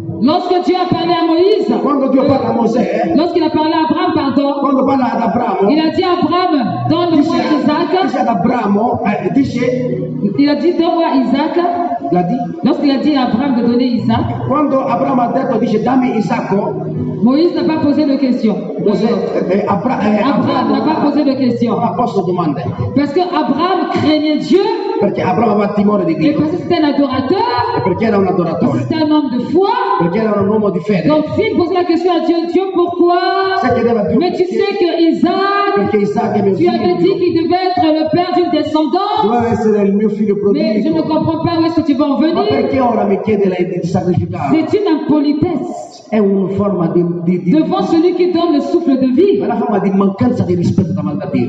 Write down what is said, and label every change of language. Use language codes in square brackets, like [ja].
[fr] Lorsque Dieu a parlé à Moïse, [it] Quando Dio parla a Mosè, [fr] lorsqu'il a parlé à Abraham, pardon, [it] quando parla ad Abramo, [fr] il a dit à Abraham, donne-moi [it] dice [fr] Isaac. [it] ad Abramo, dice, [fr] Il a dit, donne-moi Isaac. [it] la di, [fr] Lorsqu'il a dit à Abraham de donner Isaac, [it] quando Abramo ha detto, dice dammi Isacco, [fr] Moïse n'a pas posé de questions. Abraham n'a pas posé de questions. [it] non ha posto domande, [fr] Parce que Abraham craignait Dieu, [it] perché Abramo aveva timore di [fr] et [it] Dio, [fr] parce que c'était un adorateur, [it] e perché era un [fr] parce que [it] adoratore, [fr] c'était un homme de foi. [it] perché era un uomo di fede. [fr] Donc s'il posait la question à Dieu, Dieu pourquoi? [it] Se chiedeva a Dio, [fr] Mais tu sais que Isaac, [it] perché Isacco è mio [fr] tu avais dit [it] figlio, [fr] qu'il devait être le père d'une descendance, [it] doveva essere il mio figlio [fr] mais je ne [it] prodigo, [fr] comprends pas où est-ce que tu vas en [it] ma [fr] venir. [it] perché ora mi chiede lei di sacrificarlo? [fr] C'est une impolitesse [it] È una forma di [fr] devant celui qui donne le souffle de vie. [it] è una forma di mancanza di rispetto davanti a Dio.